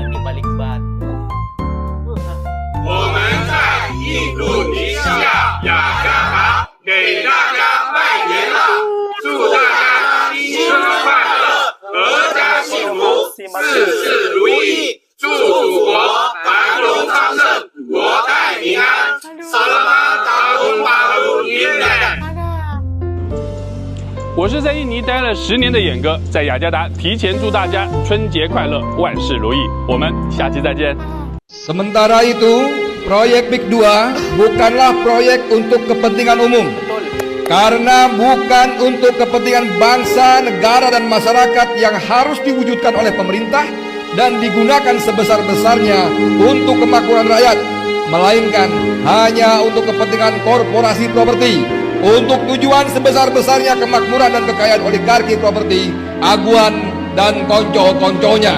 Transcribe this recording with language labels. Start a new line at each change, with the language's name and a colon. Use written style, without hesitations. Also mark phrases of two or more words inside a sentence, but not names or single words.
Chinese: 我们在印度尼西亚雅加达给大家拜年了，祝大家新春快乐，阖家幸福，事事如意，祝祖国繁荣昌盛，国泰民安。
Indonesian: Selamat Tahun Baru Imlek。
Chinese: 我是在印尼待了10年的眼哥，在雅加达提前祝大家春节快乐，万事如意。我们下期再见。
Indonesian: Sementara itu, proyek PIK 2 bukanlah proyek untuk kepentingan umum. Karena bukan untuk kepentingan bangsa, negara, dan masyarakat yang harus diwujudkan oleh pemerintah dan digunakan sebesar-besarnya untuk kemakmuran rakyat, melainkan hanya untuk kepentingan korporasi properti, untuk tujuan sebesar-besarnya kemakmuran dan kekayaan oligarki properti, aguan, dan konco-konconya.